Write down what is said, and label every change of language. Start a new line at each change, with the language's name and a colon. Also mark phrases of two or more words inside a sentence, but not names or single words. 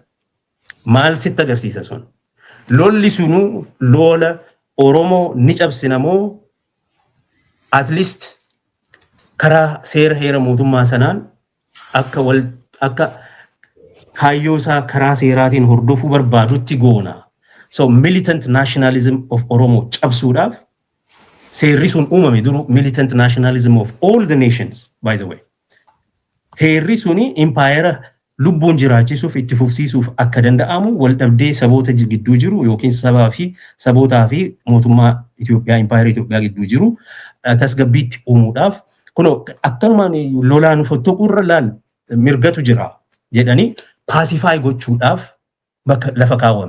Oromo: Maal sitti agarsiisa sun? Lolli sunuu lola Oromoo ni cabsina moo
English: at least
Oromo: karaa seera heera mootummaa sanaan akka kaayyoo isaa karaa seeraatiin hordofuu barbaadutti goona.
English: So militant nationalism of Oromoo
Oromo: cabsuudhaaf seerri sun uumame duru
English: militant nationalism of all the nations, by the way.
Oromo: Heerri suni impaayera lubbuun jiraachisuuf itti fufsiisuuf akka danda'amu wal dhabdee saboota gidduu jiru yookiin sabaa fi sabootaa fi mootummaa Itoophiyaa impaayera Itoophiyaa gidduu jiru tasgabbiitti uumuudhaaf kunoo akkanumaan lolaan fottoquurra laal mirgatu jira jedhanii paasifaay gochuudhaaf bakka lafa kaawwame.